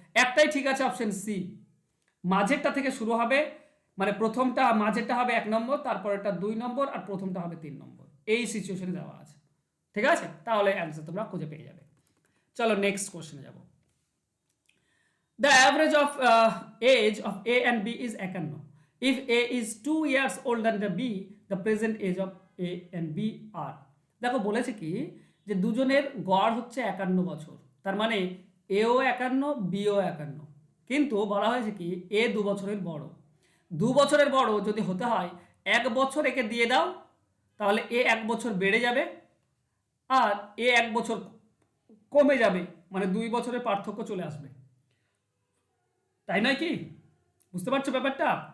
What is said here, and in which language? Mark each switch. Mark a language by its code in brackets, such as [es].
[bn] একটাই ঠিক আছে, অপশন সি। মাঝেরটা থেকে শুরু হবে, মানে প্রথমটা মাঝেরটা হবে 1 নম্বর, তারপরেরটা 2 নম্বর, আর প্রথমটা হবে 3 নম্বর। এই সিচুয়েশনে দেওয়া আছে, ঠিক আছে? তাহলে অ্যান্সার তোমরা খুঁজে পেয়ে যাবে। চলো নেক্সট কোশ্চেনে যাব। [en] The average of age of A and B is 51. If A is 2 years older than the b, the present age of a and b are. [bn] দেখো বলেছে কি যে দুজনের গড় হচ্ছে 51 বছর, তার মানে এও 51 বিও 51, কিন্তু বলা হয়েছে কি এ 2 বছরের বড়। 2 বছরের বড় যদি হতে হয় 1 বছর একে দিয়ে দাও, তাহলে এ 1 বছর বেড়ে যাবে আর এ 1 বছর কমে যাবে, মানে 2 বছরের পার্থক্য চলে আসবে, তাই নয় কি? বুঝতে পারছো ব্যাপারটা?